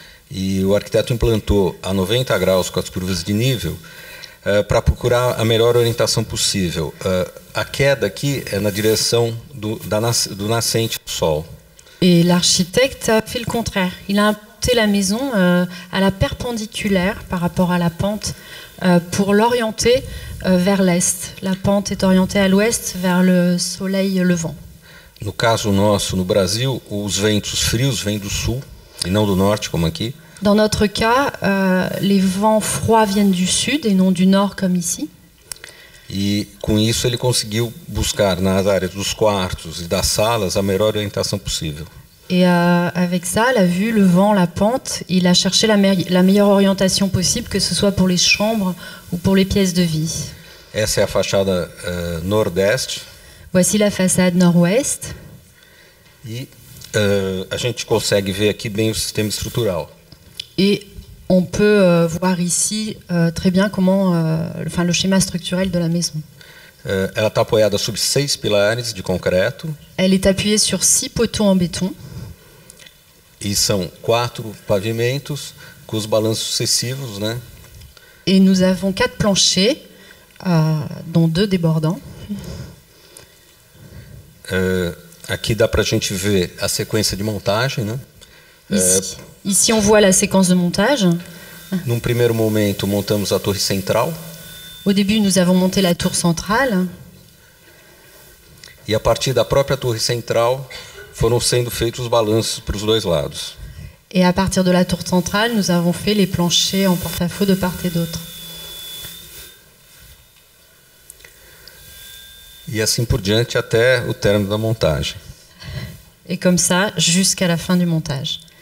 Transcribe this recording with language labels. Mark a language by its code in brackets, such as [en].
[pt] E o arquiteto implantou a 90 graus com as curvas de nível para procurar a melhor orientação possível. A queda aqui é na direção do nascente do sol. [fr] Et l'architecte a fait le contraire. Il a implanté la maison à la perpendiculaire par rapport à la pente pour l'orienter vers l'est. La pente est orientée à l'ouest vers le soleil levant. [pt] no caso nosso, no Brasil, os ventos frios vêm do sul e não do norte, como aqui. [fr] Dans notre cas, les vents froids viennent du sud et non du nord comme ici. [pt] E com isso ele conseguiu buscar nas áreas dos quartos e das salas a melhor orientação possível. [fr] Et avec ça, la vue, le vent, la pente, il a cherché la meilleure orientation possible, que ce soit pour les chambres ou pour les pièces de vie. [pt] Essa é a fachada nordeste. [fr] Voici la façade nord-ouest. [pt] E a gente consegue ver aqui bem o sistema estrutural. [fr] Et on peut voir ici très bien comment, le schéma structurel de la maison. [pt] Ela está apoiada sobre 6 pilares de concreto. [fr] Elle est appuyée sur 6 poteaux en béton. [pt] E são 4 pavimentos com os balanços sucessivos, né? [fr] Et nous avons 4 planchers, dont 2 débordants. [pt] Aqui dá para a gente ver a sequência de montagem, né? [fr] Ici, on voit la séquence de montage. [pt] Num primeiro momento, montamos a torre central. [fr] Au début, nous avons monté la tour centrale. [pt] E a partir da própria torre central, foram sendo feitos os balanços para os dois lados. [fr] Et à partir de la tour centrale, nous avons fait les planchers en porte-à-faux de part et d'autre. [pt] E assim por diante até o término da montagem. [fr] Et comme ça, jusqu'à la fin du montage.